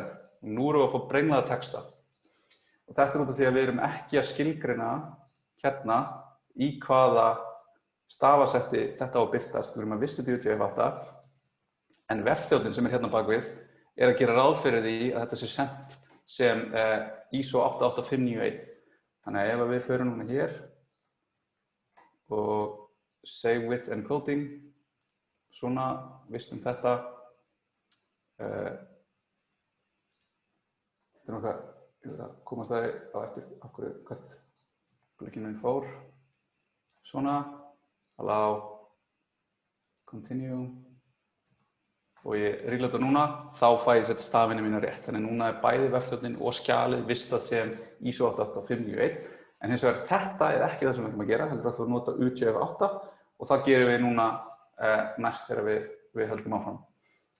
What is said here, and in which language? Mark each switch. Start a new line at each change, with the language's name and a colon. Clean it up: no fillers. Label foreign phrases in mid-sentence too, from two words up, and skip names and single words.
Icelandic: Nú erum við að fá brenglaða texta. Og þetta er út af því að við erum ekki að skilgreina hérna í hvaða stafasetti þetta á að birtast. Við erum að vista þetta í UTF-8. En vefþjónninn sem er hérna bakvið er að gera ráð fyrir því að þetta sé sent sem ISO 88591. Þannig að ef við förum núna hér og
English: save with encoding,
Icelandic: svona, vistum þetta. Þetta er nokkað, ég verður að komast það á eftir af hverju hvert blikkinn minn fór. Svona,
English: allow, continue.
Icelandic: Og ég reloada núna, þá fæ ég sett stafina mína rétt. Þannig núna er bæði vefþjónninn og skjalið vistað sem ISO 88591. En hins vegar þetta er ekki það sem við ætlum að gera, heldur að þú nota UTF-8 og það gerum við núna næst þegar við höldum áfram.